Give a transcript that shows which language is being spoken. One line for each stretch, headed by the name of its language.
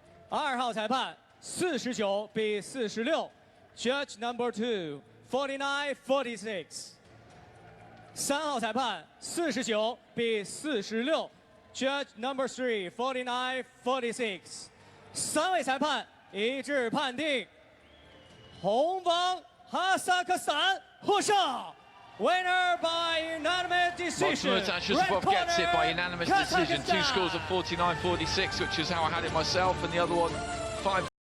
Chinese: 2号裁判49比46 ，
English: Judge number 2 49-46。
Chinese: 3号裁判49比46 ，
English: Judge number 3 49-46。
Chinese: 3位裁判一致判定，红方哈萨克斯坦获胜。
English: Winner by unanimous decision. ZHUSSUPOV gets it by unanimous decision. 2 scores of 49-46, which is how I had it myself, and the other one 5.